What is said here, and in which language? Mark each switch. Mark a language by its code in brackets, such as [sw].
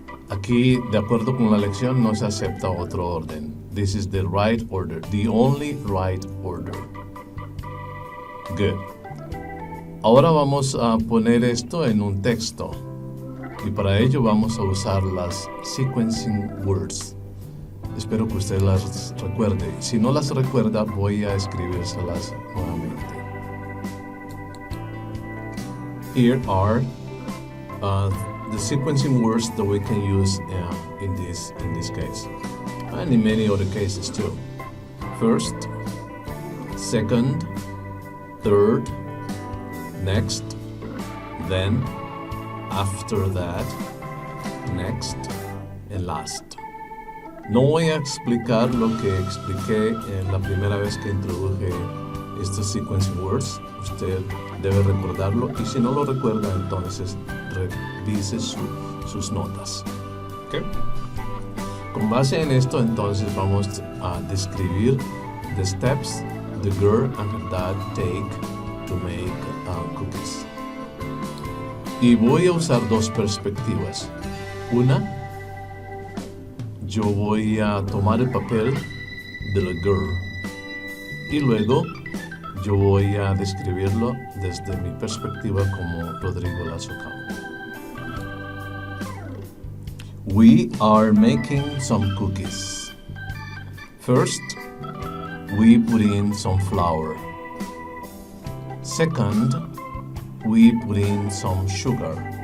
[es] Aquí, de acuerdo con la lección, no se acepta otro orden. [en] This is the right order, the only right order. Good. [es] Ahora vamos a poner esto en un texto. Y para ello vamos a usar las sequencing words. Espero que usted las recuerde. Si no las recuerda, voy a escribírselas nuevamente. [en] Here are the sequencing words that we can use in this case, and in many other cases too. First, second, third, next, then, after that, next, and last. [es] No voy a explicar lo que expliqué en la primera vez que introduje estos sequencing words. Usted debe recordarlo y si no lo recuerda, entonces revise sus notas. ¿Okay? Con base en esto, entonces vamos a describir [en] the steps the girl and her dad take to make cookies. [es] Y voy a usar 2 perspectivas. Una, yo voy a tomar el papel de la girl y luego yo voy a describirlo desde mi perspectiva como Rodrigo Lazo Campo. [en] We are making some cookies. First, we put in some flour. Second, we put in some sugar.